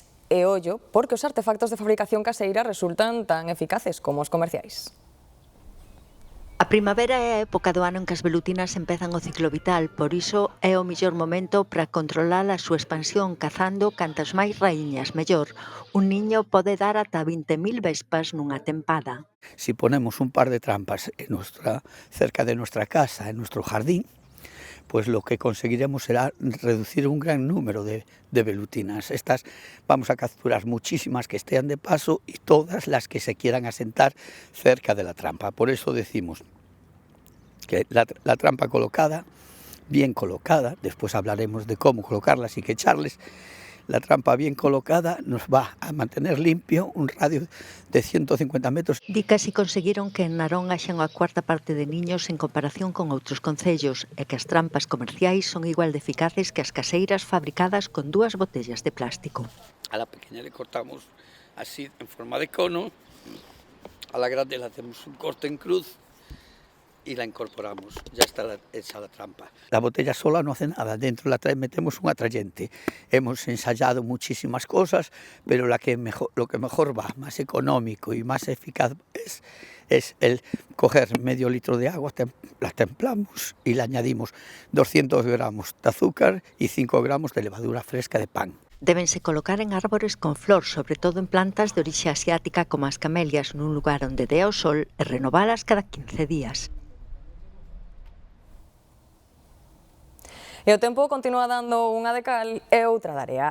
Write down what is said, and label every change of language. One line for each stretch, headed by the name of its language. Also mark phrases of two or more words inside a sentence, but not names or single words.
Galician: E ollo, porque os artefactos de fabricación caseira resultan tan eficaces como os comerciais. A primavera é a época do ano en que as velutinas empezan o ciclo vital, por iso é o mellor momento para controlar a súa expansión cazando cantas máis raíñas mellor. Un niño pode dar ata 20.000 vespas nunha tempada.
Spanish: Si ponemos un par de trampas cerca de nuestra casa, en nuestro jardín, pues lo que conseguiremos será reducir un gran número de velutinas. Estas vamos a capturar muchísimas que estén de paso y todas las que se quieran asentar cerca de la trampa. Por eso decimos que la trampa colocada, bien colocada, después hablaremos de cómo colocarlas y qué echarles. La trampa bien colocada nos va a mantener limpio un radio de 150 metros.
Galician: Di que así conseguiron que en Narón haxa unha cuarta parte de niños en comparación con outros concellos e que as trampas comerciais son igual de eficaces que as caseiras fabricadas con 2 botellas de plástico.
Spanish: A la pequeña le cortamos así en forma de cono, a la grande le hacemos un corte en cruz y la incorporamos, ya está hecha la trampa. La botella sola no hace nada, dentro metemos un atrayente. Hemos ensayado muchísimas cosas, pero lo que mejor va, más económico y más eficaz es el coger medio litro de agua, la templamos y le añadimos 200 gramos de azúcar y 5 gramos de levadura fresca de pan.
Galician: Débense colocar en árbores con flor, sobre todo en plantas de orixe asiática como as camelias, nun lugar onde dea o sol e renovalas cada 15 días. E o tempo continúa dando unha de cal e outra de area.